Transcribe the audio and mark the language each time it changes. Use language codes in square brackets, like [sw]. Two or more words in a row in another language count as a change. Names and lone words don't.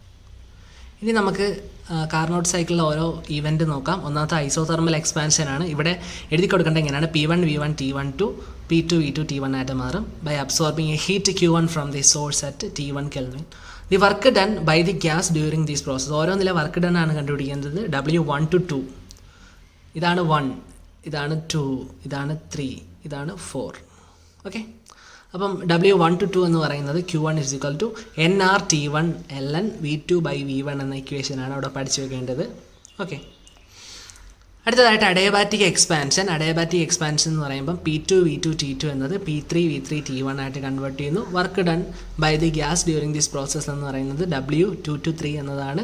[ml] ഇനി നമുക്ക് കാർനോട്ട് സൈക്കിളിൽ ഓരോ ഇവൻറ്റ് നോക്കാം. ഒന്നാമത്തെ [en] isothermal expansion [ml] ആണ്. ഇവിടെ എഴുതി കൊടുക്കേണ്ടത് എങ്ങനെയാണ്? [en] P1 V1 T1 to P2 V2 T1 [ml] ആയിട്ട് മാറും [en] by absorbing a heat Q1 from the source at T1 Kelvin. the work done by the gas during these process. [ml] ഓരോന്നിലെ [en] work done [ml] ആണ് കണ്ടുപിടിക്കുന്നത്. [en] W1 to 2, [ml] ഇതാണ് 1, ഇതാണ് 2, ഇതാണ് 3, ഇതാണ് 4. ഓക്കെ, അപ്പം W1 to 2 എന്ന് പറയുന്നത് [en] Q1 is equal to NR T1 ln V2 by V1 [ml] എന്ന ഇക്വേഷനാണ് അവിടെ പഠിച്ചു വെക്കേണ്ടത്. ഓക്കെ, അടുത്തതായിട്ട് [en] adiabatic expansion. adiabatic expansion [ml] എന്ന് പറയുമ്പം P2 V2 T2 എന്നത് P3 V3 T1 ആയിട്ട് കൺവേർട്ട് ചെയ്യുന്നു. [en] work done by the gas during this process [ml] എന്ന് പറയുന്നത് [en] W2 to 3 [ml] എന്നതാണ്.